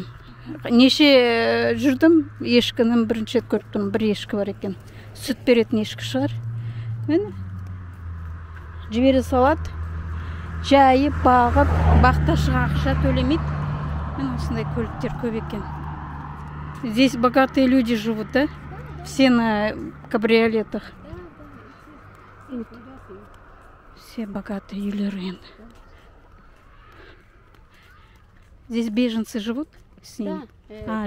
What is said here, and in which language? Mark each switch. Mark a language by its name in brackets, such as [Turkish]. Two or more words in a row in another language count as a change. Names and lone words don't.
[Kazakh] Неше жүрдім, ешкінің бірінші рет көріп тұрмын. Бір ешкі бар екен. Сүт беретін ешкі шығар. Мені жібере салады. Жайып, бағып, бақташыға ақша төлемейді. Мен осындай көліктер көп екен. [Russian] Здесь богатые люди живут, да? Все на кабриолетах. Все богатые үйлер. Здесь беженцы живут? С ними? Да,